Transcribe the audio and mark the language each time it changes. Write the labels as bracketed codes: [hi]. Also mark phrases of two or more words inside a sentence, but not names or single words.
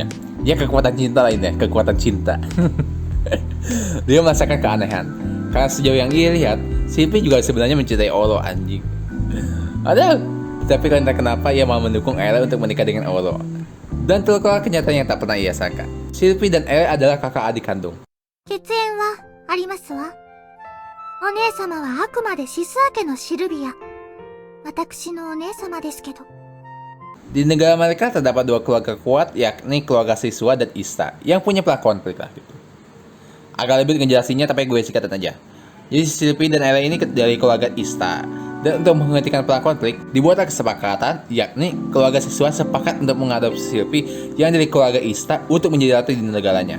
[id] Ya, kekuatan cinta lainnya, kekuatan cinta. Dia merasakan keanehan, karena sejauh yang ia lihat, Silvi juga sebenarnya mencintai Olo, anjing. Ada, tapi entah kenapa ia mau mendukung Elle untuk menikah dengan Olo. Dan terkeluar kenyataan yang tak pernah ia sangka. Silvi dan Elle adalah kakak adik kandung. [ja] 血縁はありますわ。お姉様はあくまでシスア家のシルビア。私のお姉様ですけど。 [id] Di negara mereka terdapat dua keluarga kuat, yakni keluarga Siswa dan Ista, yang punya pelakon konflik lah gitu. Agak lebih ngejelasinnya, tapi gue singkatan aja. Jadi Silvi dan Elle ini dari keluarga Ista. Dan untuk menghentikan perang konflik, dibuatlah kesepakatan, yakni keluarga siswa sepakat untuk mengadopsi Sylvie yang dari keluarga Ista untuk menjadi ratu di negaranya.